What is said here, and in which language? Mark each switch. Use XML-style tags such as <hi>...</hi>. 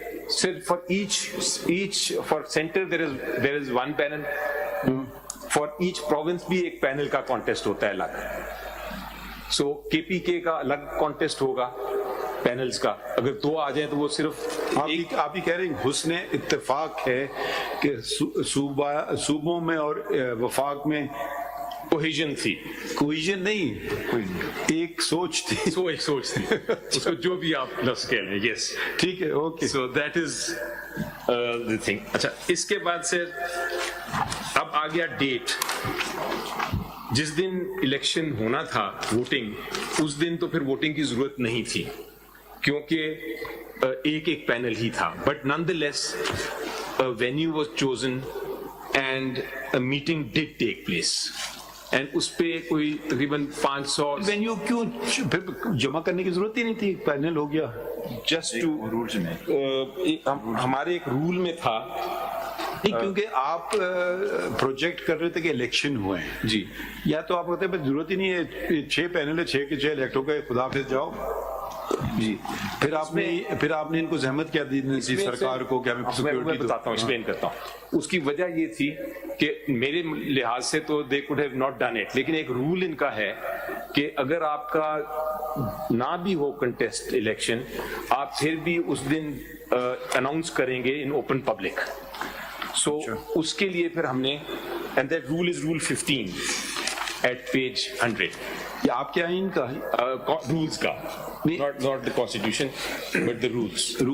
<ur>صرف</ur> <en>For centre there is one panel. For each province</en> <ur>بھی ایک پینل کا کانٹیسٹ ہوتا ہے الگ. سو KPK کا الگ کانٹیسٹ ہوگا پینلز کا. اگر 2 آ جائیں تو وہ صرف آپ ہی کہہ رہے ہیں حسن اتفاق ہے کہ صوبوں میں اور وفاق میں کوہیژن تھی. کوہیژن نہیں, ایک سوچ تھی. ایک سوچ تھی, اس کو جو بھی آپ لفظ کہہ لیں.</ur> <en>yes</en> <ur>ٹھیک ہے, okay.</ur> <en>So that is the thing.</en> <ur>اچھا, اس کے بعد سے اب آ گیا ڈیٹ. جس دن الیکشن ہونا تھا ووٹنگ, اس دن تو پھر ووٹنگ کی ضرورت نہیں تھی کیونکہ ایک پینل ہی تھا.</ur> <en>But none the less venue was chosen and a meeting did take place.</en> <ur>And اس پہ کوئی تقریباً 500 وینیو کیوں پھر جمع کرنے کی ضرورت ہی نہیں تھی, پینل ہو گیا. جسٹ ٹو ہمارے ایک رول میں تھا نہیں, کیونکہ آپ پروجیکٹ کر رہے تھے کہ الیکشن ہوئے ہیں جی, یا تو آپ کہتے ہیں ضرورت ہی نہیں ہے, 6 پینل ہے, 6 کے 6 الیکٹ ہو گئے, خدا حافظ جاؤ. جی پھر آپ نے ان کو زحمت کیا دی سرکار کو کہ ہمیں میں سیکورٹی دو. بتاتا ہوں, ایکسپلین کرتا ہوں. اس کی وجہ یہ تھی کہ میرے لحاظ سے تو</ur> <en>they could have not done it,</en> <ur>لیکن ایک رول ان کا ہے کہ اگر آپ کا نہ بھی ہو کنٹیسٹ الیکشن, آپ پھر بھی اس دن اناؤنس کریں گے</ur> <en>In open public. So</en> <ur>اس کے لیے پھر ہم نے,</ur> <en>And that rule is rule 15 at page 100.</en> <ur>یہ آپ کے آئین کا</ur> <en>rules کا, not the constitution but the rules</en>